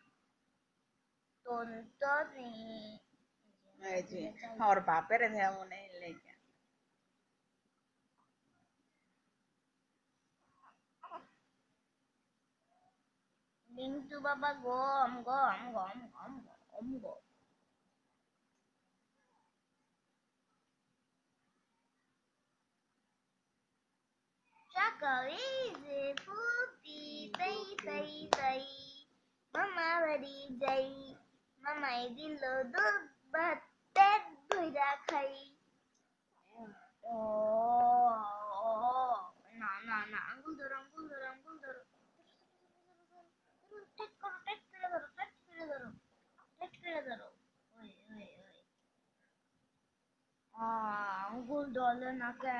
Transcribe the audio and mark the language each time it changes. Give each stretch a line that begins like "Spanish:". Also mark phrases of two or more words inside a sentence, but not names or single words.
Bangla: তোর তোরে এই যে ওর বাপের যেমন লেগে বিন্টু বাবা গম গম গম গম গম গম।
English: Chocolate is fruity, say, say, say.
Bangla: মামা বাড়ি যাই, মামা দিলো দুধ ভাত টেড ভিরা খাই. না না না আঙ্গুল ধরো আঙ্গুল ধরো আঙ্গুল ধরো। টেট করো টেট করে ধরো টেট করে ধরো টেট করে ধরো। ওই ওই ওই আঙ্গুল ধরলে না কে?